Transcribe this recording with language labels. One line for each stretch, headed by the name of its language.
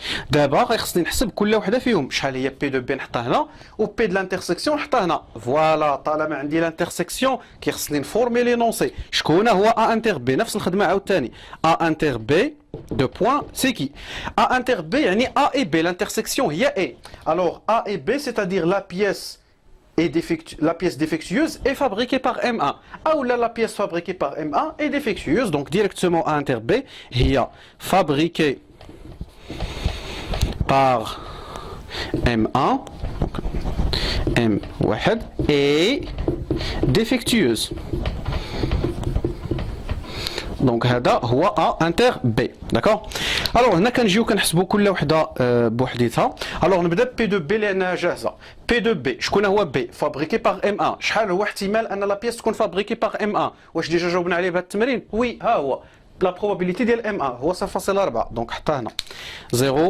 Arabic: دابا غيخصني نحسب كل وحده فيهم، شحال هي بي دو بي نحطها هنا و بي د لانترسيكسيون نحطها هنا. فوالا، طالما عندي لانترسيكسيون كيخصني نفورمي لي نونسي. شكون هو ا انتر بي؟ نفس الخدمه عاوتاني، ا انتر بي دو بوين سي كي. ا انتر بي يعني ا اي بي، لانترسيكسيون هي اي. الوغ ا اي بي سيتادير لا بيس
French: la pièce défectueuse est fabriquée par M1 ou la pièce fabriquée par M1 est défectueuse. Donc directement A inter B هي fabriquée par M1 M1 et défectueuse.
Arabic: دونك هذا هو A inter B.
French: D'accord.
Arabic: Alors هنا كنجيو كنحسبوا كل وحده بوحديتها. Alors نبدا P de B لانها جاهزه. P de B شكون هو B فابريكي باغ M1. شحال هو احتمال ان لا بيس تكون فابريكي باغ M1؟ واش ديجا جاوبنا عليه بهذا التمرين؟ وي ها هو. لا probabilité ديال M1 هو 0.4. دونك حطها هنا 0.4.